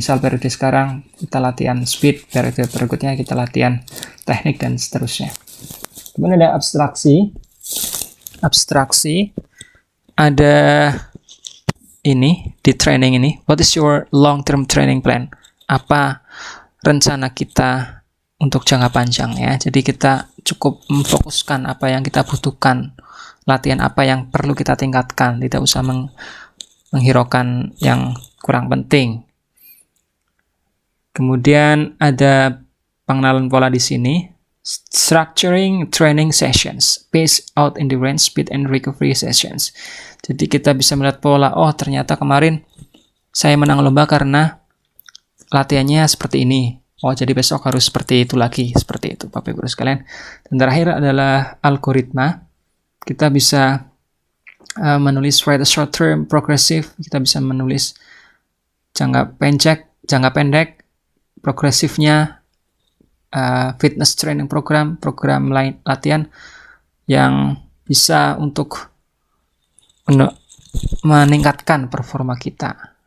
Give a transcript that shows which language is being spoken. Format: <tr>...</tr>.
<id>Misal periode sekarang kita latihan speed, periode berikutnya kita latihan teknik, dan seterusnya. Kemudian ada abstraksi. Abstraksi ada ini di training ini.</id> <en>What is your long term training plan?</en> <id>Apa rencana kita untuk jangka panjang ya. Jadi kita cukup memfokuskan apa yang kita butuhkan, latihan apa yang perlu kita tingkatkan, tidak usah menghiraukan yang kurang penting. Kemudian ada pengenalan pola di sini.</id> <en>Structuring training sessions, pace out endurance, speed and recovery sessions.</en> <id>Jadi kita bisa melihat pola, oh ternyata kemarin saya menang lomba karena latihannya seperti ini. Oh jadi besok harus seperti itu lagi, seperti itu Bapak Ibu sekalian. Dan terakhir adalah algoritma. Kita bisa menulis</id> <en>write a short term progressive,</en> <id>kita bisa menulis jangka pendek, progresifnya,</id> <en>fitness training program</en> <id>lain latihan yang bisa untuk meningkatkan performa kita.</id>